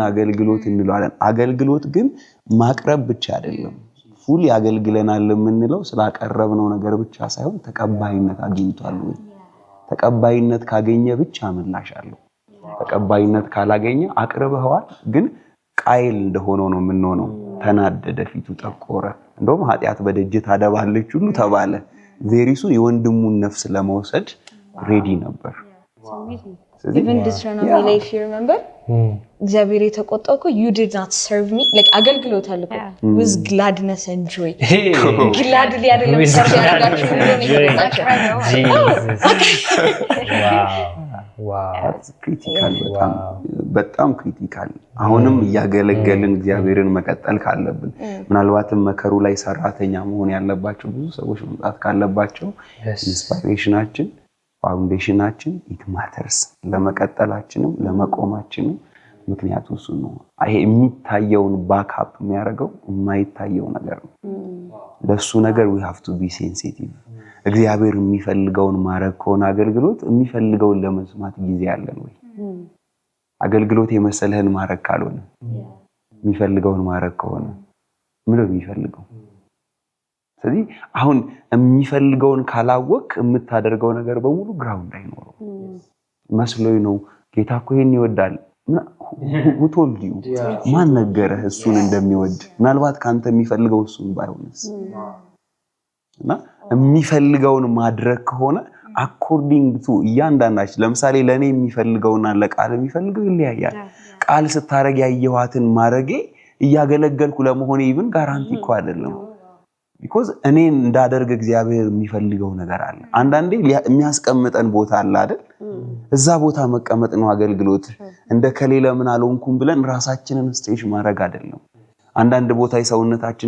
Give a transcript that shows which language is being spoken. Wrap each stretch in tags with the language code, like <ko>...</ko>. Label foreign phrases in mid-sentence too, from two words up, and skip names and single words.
<am>አገልግሎት እንለዋለን አገልግሎት ግን ማቅረብ ብቻ አይደለም ፉሊ ያገልግለናል የምንለው ስላቀረብነው ነገር ብቻ ሳይሆን ተቀባይነት አግኝቷል ወይ ተቀባይነት ካገኘ ብቻ ምላሽ አለው ተቀባይነት ካላገኘ አቅርበዋል ግን ቃይል እንደሆነ ነው የምንሆነው ተናደደ ፊቱ ጠቆረ እንደውም ኃጢያት በደጅ ታደባለች ሁሉ ተባለ ቬሪሱ የወንድሙን ነፍስ ለመውሰድ ሬዲ ነበር</am> <en>even Deuteronomy ላይ if you remember</en> <am>እግዚአብሔር የተቆጣው እኮ</am> <en>you did not serve me like</en> <am>አገልግሎት አለኮ</am> <en>with gladness and joy gladly</en> <am>አይደለም ሰርቭ ያደርጋችሁ ዋው ክሪቲካል በጣም ክሪቲካል አሁንም ያገለገልን እግዚአብሔርን መቀጠል ካለብን ምናልባትም መከሩ ላይ ሰራተኛ መሆን ያለባቸው ብዙ ሰዎች መምጣት ካለባቸው ኢንስፓይሬሽናችን ፋውንዴሽናችን</am> <en>it matters</en> <am>ለመቀጠላችንም ለመቆማችንም ምክንያቱ እሱ ነው አይ የሚታየውን ባክአፕ የሚያደርገው የማይታየው ነገር ነው ለሱ ነገር</am> <en>we have to be sensitive</en> <am>እግዚአብሔር የሚፈልገውን ማረግ ከሆነ አገልግሎት የሚፈልገውን ለመስማት ጊዜ ያለን ወይ አገልግሎት የመሰለህን ማረግ ካልሆነ የሚፈልገውን ማረግ ከሆነ ምን ነው የሚፈልገው ስለዚህ አሁን የሚፈልገውን ካላወቅ የምታደርገው ነገር በሙሉ ግራውንድ አይኖርም መስሎኝ ነው ጌታ እኮ ይሄን ይወዳል</am> <en>who told you</en> <am>ማን ነገረህ እሱን እንደሚወድ ምናልባት ካንተ የሚፈልገው እሱን ባይሆንስ እና የሚፈልገውን ማድረግ ከሆነ</am> <en>according to</en> <am>እያንዳንዳችን ለምሳሌ ለኔ የሚፈልገውና ለቃል የሚፈልገው ይለያያል ቃል ስታረግ ያየዋትን ማረጌ እያገለገልኩ ለመሆን</am> <en>even guarantee</en> <am>እኮ አይደለም because እኔ እንዳደርግ እግዚአብሔር የሚፈልገው ነገር አለ አንዳንዴ የሚያስቀምጠን ቦታ አለ አይደል እዛ ቦታ መቀመጥ ነው አገልግሎት እንደ ከሌለ ምን አልሆንኩም ብለን ራሳችንን ስቴጅ ማድረግ አይደለም አንዳንድ ቦታ የሰውነታችን</am>